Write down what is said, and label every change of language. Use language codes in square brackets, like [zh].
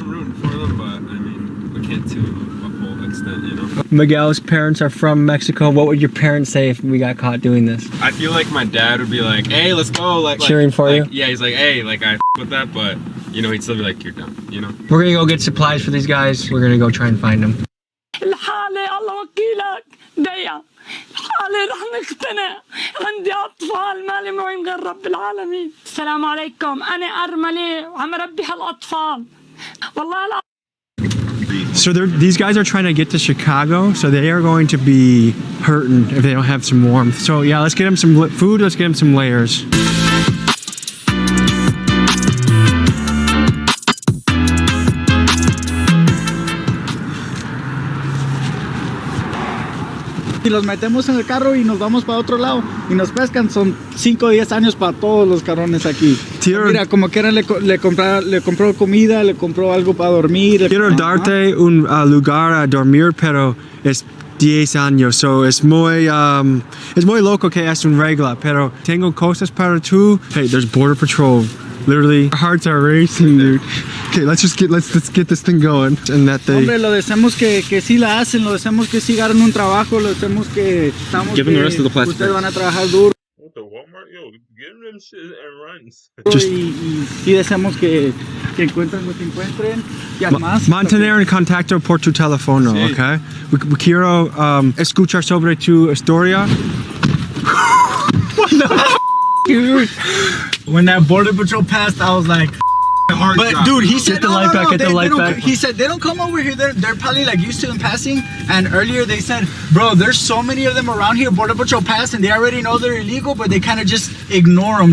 [en] I'm rooting for them, but I mean, we can't to a full extent, Miguel's parents are from Mexico. What would your parents say if we got caught doing this? I feel like my dad would be like, hey, let's go. Like cheering for you? Yeah, he's like, hey, like I with that, but you know, he'd still be like, you're dumb, you know? We're gonna go get supplies for these guys. We're gonna go try and find them. [ar] الحالة الله وكيلك ضيق الحالة رح نقتنع عندي أطفال مالي معين غير رب العالمين السلام عليكم أنا أرملة وعم ربي هالأطفال والله [en] So these guys are trying to get to Chicago, so they are going to be hurting if they don't have some warmth. So yeah, let's get them some food, let's get them some layers. [es] Y los metemos en el carro y nos vamos para otro lado y nos pescan. Son 5 o 10 años para todos los cabrones aquí. Mira, como quiera le compró comida, le compró algo para dormir. Quiero darte un lugar a dormir, pero es 10 años, so es muy loco que es un regla, pero tengo cosas para tú. [en] Hey, there's Border Patrol. Literally, our hearts are racing, dude. Okay, let's get this thing going. And that they... [es] Hombre, lo deseamos que sí la hacen, lo deseamos que sí ganen un trabajo, lo deseamos que estamos [en] Give them the rest of the plastic. [es] Ustedes van a trabajar duro. [en] What the Walmart? Yo, give them shit and runs. [es] Y sí deseamos que encuentren lo que encuentren. Y además... Mantener en contacto por tu teléfono, sí. Okay? Quiero escuchar sobre tu historia. [en] What the f***, dude? When that Border Patrol passed, I was like... But dude, he said, he said they don't come over here. They're probably like used to them passing. And earlier they said, bro, there's so many of them around here. Border Patrol pass, and they already know they're illegal, but they kind of just ignore them.